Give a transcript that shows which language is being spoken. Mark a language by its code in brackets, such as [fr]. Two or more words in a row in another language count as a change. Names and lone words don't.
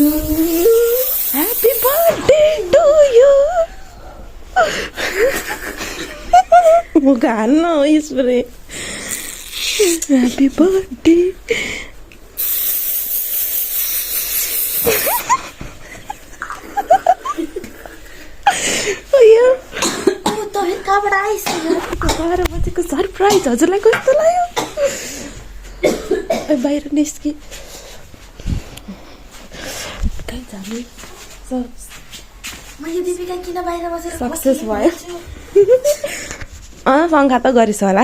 [en] Happy birthday to you. [hi] वो गाना इस पर [en] Happy birthday. [ne] बजेको सरप्राइज हजुरलाई कस्तो लाग्यो बाहिर निस्कि सक्सेस भयो पङ्खा त गरिस् होला